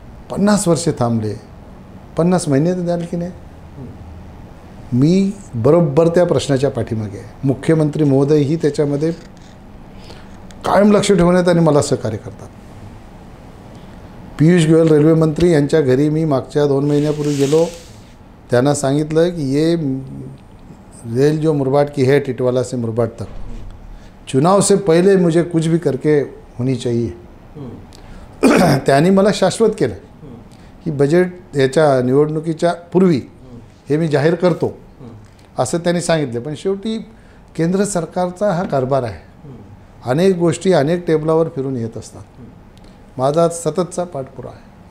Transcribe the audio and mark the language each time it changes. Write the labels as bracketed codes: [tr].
[mr] 50 वर्षे थांबले, 50 महिने तर द्याल की नाही? मी बरोबर त्या प्रश्नाच्या पाठीमागे आहे. मुख्यमंत्री महोदयही त्याच्यामध्ये कायम लक्ष ठेवण्यात आणि मला सहकार्य करतात. पियुष गोयल रेल्वे मंत्री यांच्या घरी मी मागच्या 2 महिन्यापूर्वी गेलो. त्यांना सांगितलं की [hi] ये रेल जो मुरबाड की है टिटवाला से मुरबाड तक, चुनाव से पहले मुझे कुछ भी करके होनी चाहिए. [mr] त्यांनी मला शाश्वत केलं की बजेट याच्या निवडणुकीच्या पूर्वी हे मी जाहीर करतो असं त्यांनी सांगितलं. पण शेवटी केंद्र सरकारचा हा कारभार आहे. अनेक गोष्टी अनेक टेबलावर फिरून येत असतात. माझा सततचा पाठपुरावा आहे.